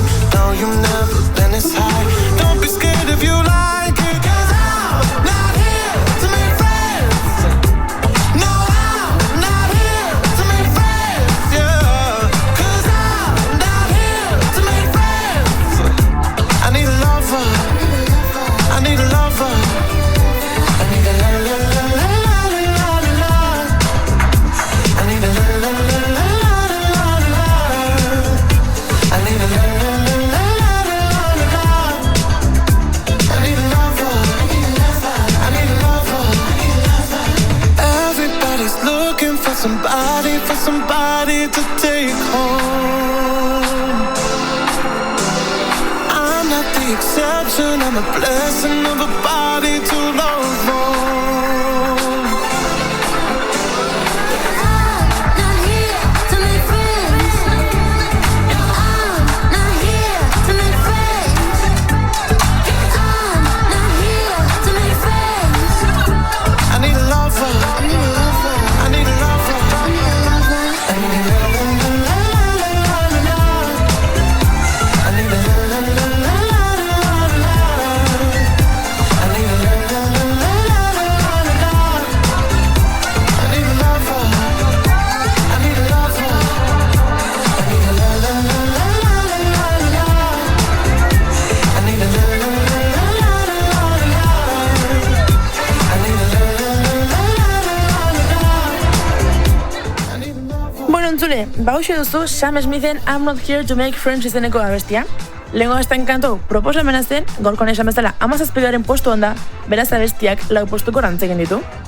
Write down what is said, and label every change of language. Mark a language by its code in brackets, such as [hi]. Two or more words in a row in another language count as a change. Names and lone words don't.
[en] No, you've never been this high. Don't be scared if you like it, 'cause I'm not here to make friends. No, I'm not here to make friends. Yeah, 'cause I'm not here to make friends. I need a lover. I need a lover. I need a la la la la la la la la. I need a la la la la la la la. I need a la la la la la la la. I need a lover. I need a lover. Everybody's looking for somebody to take home. I'm not the exception, I'm a blessing of a body to love on. Not here to make friends. I'm not here to make friends. I'm not here to make friends. I need a lover. I need a lover. I need a lover. I need a lover. I need a la la la la la la la. I need a la la la la la la la. I need a la la la la la la la. I need a lover. I need a lover. I need a la la la la la la la. I need a la la la la la la. I need a la la la la la la. I need a lover. [eu] Bueno, entzule, hauxe duzu Sam Smithen I'm Not Here to Make Friends izeneko abestia. Lehengo azten kantu proposamena zen, gaurkoan esan bezala 17. postuan da, beraz abestiak 4 postuko rantzegin ditu.